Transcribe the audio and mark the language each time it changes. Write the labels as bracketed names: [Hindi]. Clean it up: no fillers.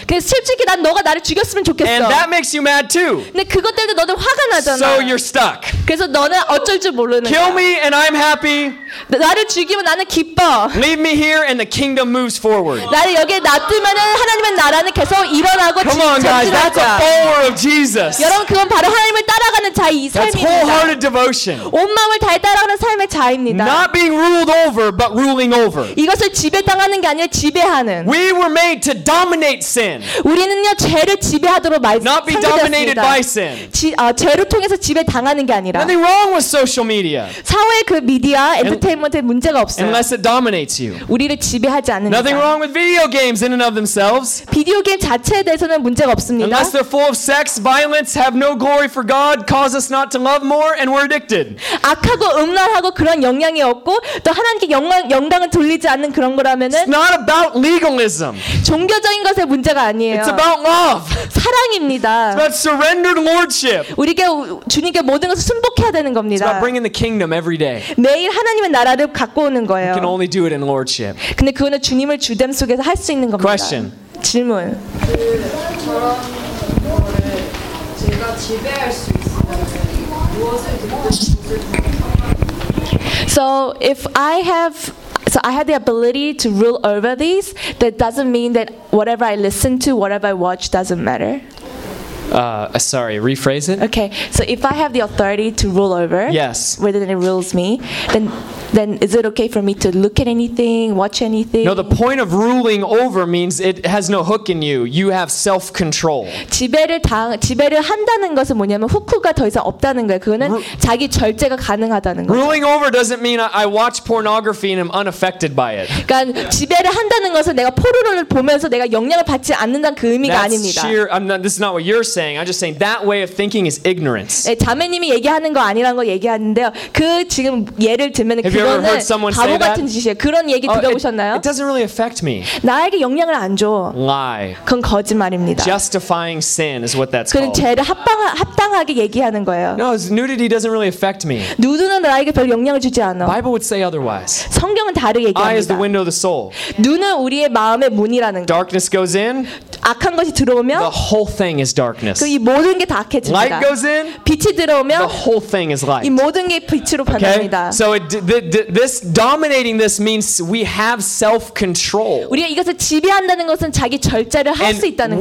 [Korean] 근데 솔직히 난 너가 나를 죽였으면 좋겠어. [English] And that makes you mad too. [Korean] 근데 그것 때문에 너는 화가 나잖아. [English] So you're stuck. [Korean] 그래서 너는 어쩔 줄 모르는 [English] kill Kill me and I'm happy. [Korean] 나를 죽이면 나는 기뻐. [English] Leave me here and the kingdom moves forward. [Korean] 나를 여기 놔두면은 하나님의 나라는 계속 일어나고 [English] Come on, guys. That's a follower of Jesus. [Korean] 여러분 그건 바로 하나님을 따라가는 자의 삶입니다. [English] That's wholehearted devotion. [Korean] 온 마음을 다해 따라가는 삶의 자입니다. [English] Not being ruled over, but ruling over. [Korean] 이것을 지배당하는 게 아니라 지배하는. [English] We were made to dominate sin. [Korean] 우리는요 죄를 지배하도록 말씀하셨습니다. [English] Not be dominated by sin. [Korean] 죄를 통해서 지배당하는 게 아니라. [English] Nothing wrong with social media. [Korean] 사회 그 미디어 엔터테인먼트에 문제가 없어요. [English] Unless it dominates you. [Korean] 우리를 지배하지 않는다. [English] Nothing wrong with video games in and of themselves. [Korean] 비디오 게임 자체에 대해서는 문제가 없습니다. [English] Unless they're full of sex, violence, have no glory for God, cause us not to love more, and we're addicted. [Korean] 악하고 음란하고 그런 영향이 없고 또 하나님께 영광을 돌리지 않는 그런 거라면은. [English] It's not about legalism. [Korean] 종교적인 것의 문제가 아니에요. [English] It's about love. [Korean] 사랑입니다. [English] It's about surrendered lordship. [Korean] 우리가 주님께 모든 것을 순복해야 되는 겁니다. [English] It's about bringing the kingdom every day. [Korean] 매일 하나님의 나라를 갖고 오는 거예요. [English] You can only do it in lordship. [Korean] 근데 그거는 주님을 주됨 속에서 할 수 있는 겁니다. [English] Question. [Korean] 질문. 그래서 [English] I have the ability to rule over these, that doesn't mean that whatever I listen to, whatever I watch doesn't matter. Sorry, rephrase it. Okay, so if I have the authority to rule over, yes, whether it rules me, then is it okay for me to look at anything, watch anything? No, the point of ruling over means it has no hook in you. You have self-control. [Korean] 지배를 한다는 것은 뭐냐면 후크가 더 이상 없다는 거예요. 그거는 자기 절제가 가능하다는 거예요. [English] Ruling over doesn't mean I watch pornography and I'm unaffected by it. [Korean] 그러니까 yeah. 지배를 한다는 것은 내가 포르노를 보면서 내가 영향을 받지 않는다는 그 의미가 [English] That's [Korean] 아닙니다. [English] This is not what you're saying. I'm just saying that way of thinking is ignorance. [Korean] 네, 자매님이 얘기하는 거 아니라는 거 얘기하는데요. 그 지금 예를 들면 그거는 바보 같은 짓이에요. 그런 얘기 들어보셨나요? [English] It doesn't really affect me. [Korean] 나에게 영향을 안 줘. [English] Lie. [Korean] 그건 거짓말입니다. [English] Justifying sin is what that's [Korean] 그건 [English] called. [Korean] 그건 죄를 합당하게 얘기하는 거예요. [English] No, nudity doesn't really affect me. [Korean] 누드는 나에게 별 영향을 주지 않아. [English] Bible would say otherwise. [Korean] 성경은 다르게 얘기합니다. [English] Eye is the window of the soul. [Korean] 눈은 우리의 마음의 문이라는 거. [English] Darkness goes in. [Korean] 악한 것이 들어오면 [English] the whole thing is darkness. [Korean] 그 이 모든 게 다 악해집니다. [English] Light goes in. [Korean] 빛이 들어오면 [English] the whole thing is light. [Korean] 이 모든 게 빛으로 변합니다. [English] Okay? So this dominating this means we have self-control. [Korean] 우리가 이것을 지배한다는 것은 자기 절제를 할 수 있다는 거예요.